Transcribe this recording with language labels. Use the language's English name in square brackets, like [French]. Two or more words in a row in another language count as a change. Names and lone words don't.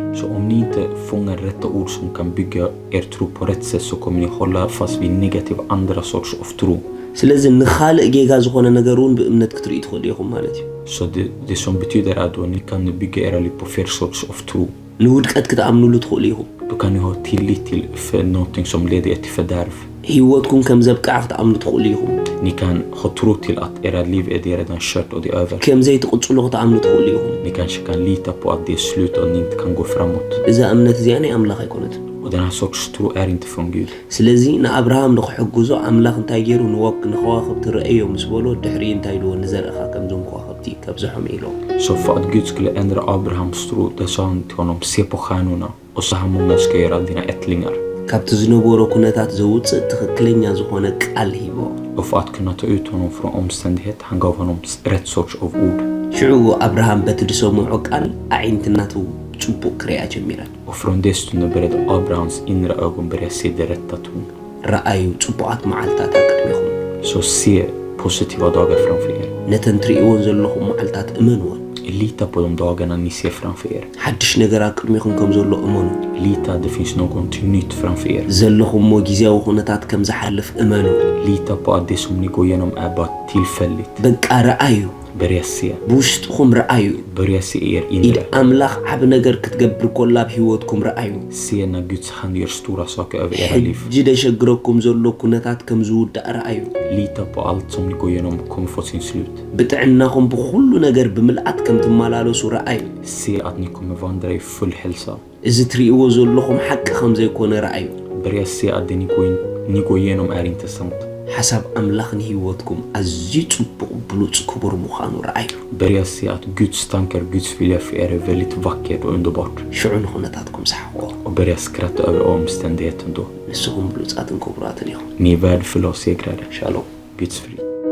[Swedish] Så om ni inte fångar rätta ord som kan bygga er tro på rätt sätt så kommer ni hålla fast vid negativ andra sorts av tro. [Tigrinya] ስለዚ ንኻልእ ጌጋ ዝኾነ ነገር እውን ብእምነት ክትርእዩ ትኽእሉ ኢኹም ማለት እዩ [Swedish] Så det som betyder att då ni kan bygga era liv på fel sorts av tro. [Tigrinya] ንውድቀት ክትኣምኑሉ ትኽእሉ ኢኹም [Swedish] Då kan ni ha tillit till för någonting som leder er till fördärv. [Tigrinya] ህይወትኩም ከም ዘብቅዓ ክትኣምኑ ትኽእሉ ኢኹም [Swedish] Ni kan ha tro till att era liv är det redan kört och det är över. [Tigrinya] ከም ዘይትቕፅሉ ክትኣምኑ ትኽእሉ ኢኹም [Swedish] Ni kanske kan lita på att det är slut och ni inte kan gå framåt. [Tigrinya] እዛ እምነት እዚኣ ናይ ኣምላኽ ኣይኮነትን [Swedish] Och den här sorts tro är inte från Gud. [Tigrinya] ስለዚ ንኣብርሃም ንኽሕግዞ ኣምላኽ እንታይ ገይሩ ንከዋኽብቲ ረአዮ ምስ በሎ ድሕሪ እንታይ ድዎ ንዘርእኻ ከምዞም ከዋኽብቲ ከብዝሖም ኢሎ [Swedish] Så för att Gud skulle ändra Abrahams tro, där sa han till honom, se på stjärnorna och så här många ska göra dina ättlingar. [Tigrinya] ካብቲ ዝነበሮ ኩነታት ዘውፅእ ትኽክለኛ ዝኾነ ቃል ሂቦ [Swedish] Och för att kunna ta ut honom från omständighet, han gav honom rätt sorts av ord. [Tigrinya] ሽዑ ኣብርሃም በቲ ድሰምዖ ቃል ኣዒንትናቱ ጽቡቕ ክሪኣ ጀሚረ [Swedish] Och från det stunden började Abrahams inre ögon börja se det rätta tron. [Tigrinya] ረኣዩ ጽቡቓት መዓልትታት ኣቅድሚኹም [Swedish] Så se positiva dagar framför er. [Tigrinya] ነተን ትርእይዎን ዘለኹም መዓልትታት እመንዎን [Swedish] Lita på de dagarna ni ser framför er. [Tigrinya] ሓድሽ ነገር ኣቅድሚኹም ከም ዘሎ እመኑ [Swedish] Lita att det finns någonting nytt framför er. [Tigrinya] ዘለኹምሞ ግዜያዊ ኩነታት ከም ዝሓልፍ እመኑ [Swedish] Lita på att det som ni går igenom är bara tillfälligt. [Tigrinya] በቃ ረኣዩ [Swedish] Börja se. [Tigrinya] ብውሽጥኹም ረኣዩ [Swedish] Börja se er [Tigrinya] ኢድ [Swedish] inre. [Tigrinya] ኣምላኽ ዓብ ነገር ክትገብር ኮላ ኣብ ህይወትኩም ረኣዩ [Swedish] Se när Guds hand gör stora saker över era liv. [Tigrinya] ሕጂ ደሸግረኩም ዘሎ ኩነታት ከም ዝውዳእ ረኣዩ [Swedish] Lita på allt som ni går igenom kommer få sin slut. [Tigrinya] ብጥዕናኹም ብኩሉ ነገር ብምልኣት ከም ትመላለሱ ረኣዩ [Swedish] Se att ni kommer vandra i full hälsa. [Tigrinya] እዚ ትርእይዎ ዘለኹም ሓቂ ከም ዘይኮነ ረኣዩ [Swedish] Börja se att det ni går igenom är inte sant. [Tigrinya] ሓሳብ ኣምላኽ ንህይወትኩም ኣዝዩ ጽቡቕ ብሉጽ ክቡር ምዃኑ ረኣዩ [Swedish] Börja se att Guds tankar, Guds vilja för er är väldigt vackert och underbart. [Tigrinya] ሽዑ ንኹነታትኩም ሰሓቕዎ [Swedish] Och börja skratta över omständigheten då. [Tigrinya] ንስኹም ብሉጻትን ክቡራትን ኢኹም [Swedish] Ni är värdefulla och segrade. [Tigrinya] ሻሎም [Swedish] Guds frid.